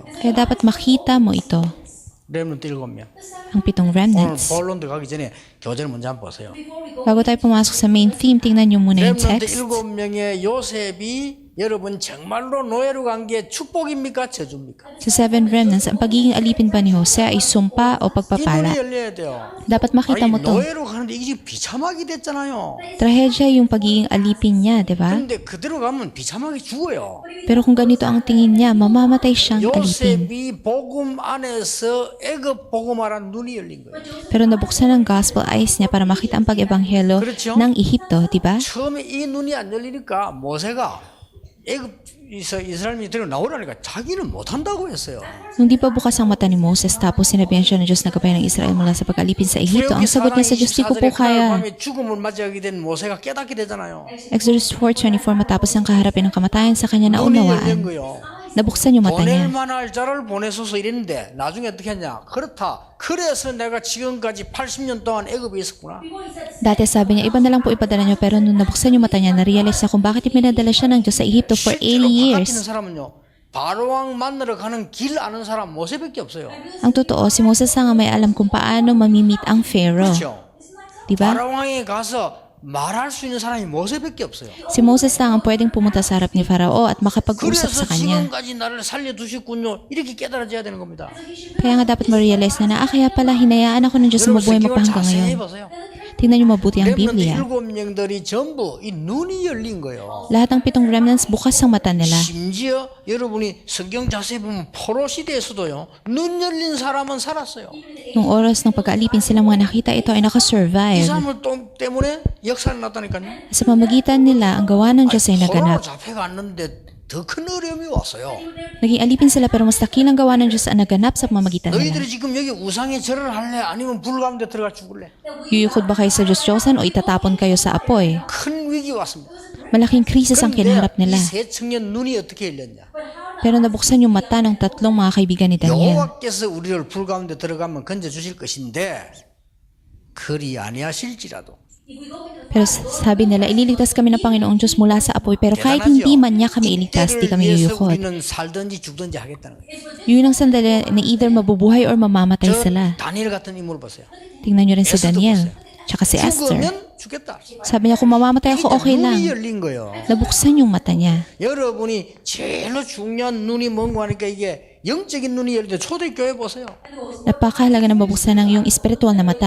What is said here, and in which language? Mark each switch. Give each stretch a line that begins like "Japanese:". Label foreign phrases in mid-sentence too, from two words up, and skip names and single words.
Filipino: Kaya dapat makita mo ito,
Korean: 렘넌트 7명.
Filipino: ang 7
Korean: 오늘
Filipino: remnants.
Korean: 본론 들어가기 전에 교재를 먼저 한번 보세요.
Filipino: Bago tayo pumasok sa
English: main theme,
Filipino: tingnan nyo muna yung
Korean: 렘넌트
Filipino: text.
Korean: 7명의 요셉이 여러분 정말로 노예로 간 게 축복입니까? 저주입니까?
Filipino: Sa 7 remnants, ang pagiging alipin ba ni Jose ay sumpa o
Korean: 이
Filipino: pagpapala?
Korean: 눈이 열려야 돼요.
Filipino: Dapat makita
Korean: 아니
Filipino: mo to.
Korean: 노예로 가는데 이게 지금 비참하게 됐잖아요.
Filipino: Trahedya yung pagiging alipin niya, di ba?
Korean: 근데 그대로 가면 비참하게 죽어요.
Filipino: Pero kung ganito ang tingin niya, mamamatay siyang alipin.
Korean: 요셉이 복음 안에서 애굽 복음화란 눈이 열린 거예요.
Filipino: Pero nabuksan ang
English: gospel eyes
Filipino: niya para makita ang pag-ebanghelo
Korean: 그렇죠?
Filipino: ng Ehipto, di ba?
Korean: 처음에 이 눈이 안 열리니까 모세가 애굽에서 이스라엘이 데리고 나오라니까 자기는 못한다고 했어요.
Filipino: Nung di pa bukas ang mata ni Moses, tapos sinabihan siya ng Diyos na gabayan ng Israel mula sa pag-alipin sa Ehipto, ang sagot niya sa Diyos, di ko po kaya.
Korean: 밤에 죽음을 맞이하게 된 모세가 깨닫게 되잖아요.
Filipino: Exodus 4:24, matapos ang kaharapin ng kamatayan sa kanya
Korean: 눈이 열린
Filipino: naunawaan.
Korean: 거요.
Filipino: Nabuksan yung mata
Korean: 보낼
Filipino: niya.
Korean: 만할 자를 보내소서 이랬는데 나중에 어떻게 했냐? 그렇다. 그래서 내가 지금까지 80년 동안 애굽에 있었구나.
Filipino: Dati sabi niya, iba na lang po ipadala niyo, pero nung nabuksan yung mata niya, na-realize niya kung bakit ipinadala siya ng Diyos sa Ehipto for 80
Korean: 실제로 바깥
Filipino: years.
Korean: 있는 사람은요. 바로왕 만나러 가는 길 아는 사람 모세밖에 없어요.
Filipino: Ang totoo, si Moses nga may alam kung paano mamimit ang Pharaoh.
Korean: 그렇죠?
Filipino: Di ba?
Korean: 바로왕에 가서 말할 수 있는 사람이 모세밖에 없어요.
Filipino: Si Moses lang ang pwedeng pumunta sa harap ni Farao at makapag-usap
Korean: 그래서
Filipino: sa kanya.
Korean: 지금까지 나를 살려두셨군요. 이렇게 깨달아져야 되는 겁니다.
Filipino: Kaya nga dapat ma-realize na kaya pala hinayaan ako ng Diyos na
Korean: 여러분
Filipino: mabuhay mo
Korean: 성경을
Filipino: pa hanggang
Korean: 자세히
Filipino: ngayon.
Korean: 보세요.
Filipino: Tingnan niyo mabuti ang
Korean: 렘넌트
Filipino: Biblia.
Korean: 7명들이 전부 이 눈이 열린 거예요.
Filipino: Lahat ng 7 remnants bukas ang mata nila.
Korean: 심지어 여러분이 성경 자세히 보면 포로 시대에서도요. 눈 열린 사람은 살았어요.
Filipino: Nung oras ng pag-aalipin silang mga nakita ito ay
Korean: 이
Filipino: nakasurvive.
Korean: 사람을 때문에 역사를 났다니까요.
Filipino: Sa pamagitan nila, ang gawa ng Diyos ay
Korean: 포로로
Filipino: naganap.
Korean: 잡혀갔는데 더 큰 어려움이 왔어요.
Filipino: Naging alipin sila pero mas dakilang gawa ng Diyos ang naganap sa pamamagitan nila.
Korean: 너희들이 지금 여기 우상에 절을 할래? 아니면 불 가운데 들어가 죽을래?
Filipino: Yuyukod ba kayo sa Diyos Diyosan o itatapon kayo sa apoy?
Korean: 큰 위기 왔습니다.
Filipino: Malaking krisis ang kinaharap nila.
Korean: 이세 청년 눈이 어떻게 열렸냐?
Filipino: Pero nabuksan yung mata ng tatlong mga kaibigan ni Daniel.
Korean: 여호와께서 우리를 불 가운데 들어가면 건져 주실 것인데 그리 아니하실지라도
Filipino: Pero sabi nila, ililigtas kami ng Panginoong Diyos mula sa apoy. Pero kahit hindi man niya kami iligtas, di kami
Korean: 위해서
Filipino: yuyukod.
Korean: 우리는 살든지 죽든지 하겠다는 거예요.
Filipino: Yun ang sandali na either mabubuhay or mamamatay
Korean: 저
Filipino: sila.
Korean: 다니엘 같은 인물 보세요.
Filipino: Tingnan nyo rin si Daniel, tsaka si Esther.
Korean: 죽으면 죽겠다.
Filipino: Sabi niya, kung mamamatay ako, okay lang.
Korean: 눈이 열린 거예요.
Filipino: Nabuksan yung mata niya.
Korean: 여러분이 제일로 중요한 눈이 뭔고 하니까 이게 영적인 눈이 열리는데 초대교회 보세요.
Filipino: Napakahalaga na mabuksan ng yung espiritual na mata.